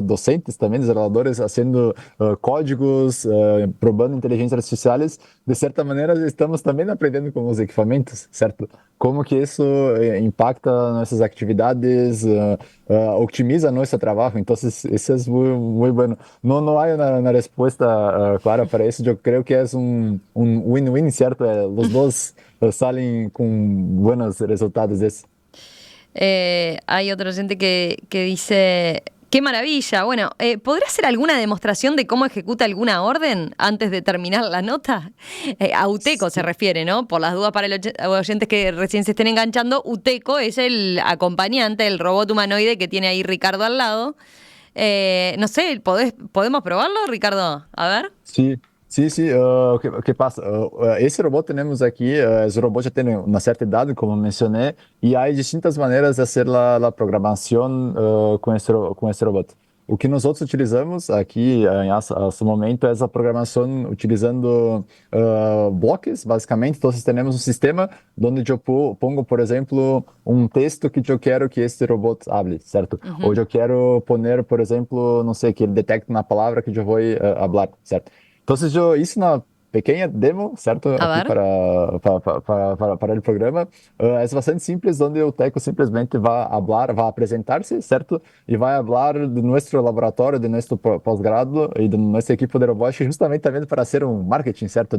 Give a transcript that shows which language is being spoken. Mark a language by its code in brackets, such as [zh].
[pt] Docentes também, desenvolvedores, fazendo códigos, probando inteligências artificiais, de certa maneira estamos também aprendendo com os equipamentos, certo? Como que isso impacta nossas atividades, otimiza nosso trabalho. Então, isso é muito bom. Não há uma resposta clara para isso. Eu creio que é win-win, certo? Os dois [es] salen con buenos resultados de eso. Hay otro oyente que dice, ¡qué maravilla! Bueno, ¿podrá hacer alguna demostración de cómo ejecuta alguna orden antes de terminar la nota? A UTECO se refiere, ¿no? Por las dudas para los oyentes que recién se estén enganchando, UTECO es el acompañante, el robot humanoide que tiene ahí Ricardo al lado. No sé, ¿podemos probarlo, Ricardo? A ver. [pt] Sí. Sim, o que passa? Esse robô que temos aqui, esse robô já tem uma certa idade, como mencionei, e há distintas maneiras de fazer a programação com esse robô. O que nós outros utilizamos aqui, em esse momento, é a programação utilizando blocos, basicamente. Então, temos um sistema onde eu pongo, por exemplo, um texto que eu quero que este robô hable, certo? Ou eu quero poner, por exemplo, não sei, que ele detecte uma palavra que eu vou falar, certo? [es] Entonces, yo hice una pequeña demo, ¿cierto? Aquí para el programa. Es bastante simple, donde el Teco simplemente va a hablar, va a presentarse, ¿cierto? Y va a hablar de nuestro laboratorio, de nuestro posgrado y de nuestro equipo de robótica, justamente también para hacer un marketing, ¿cierto?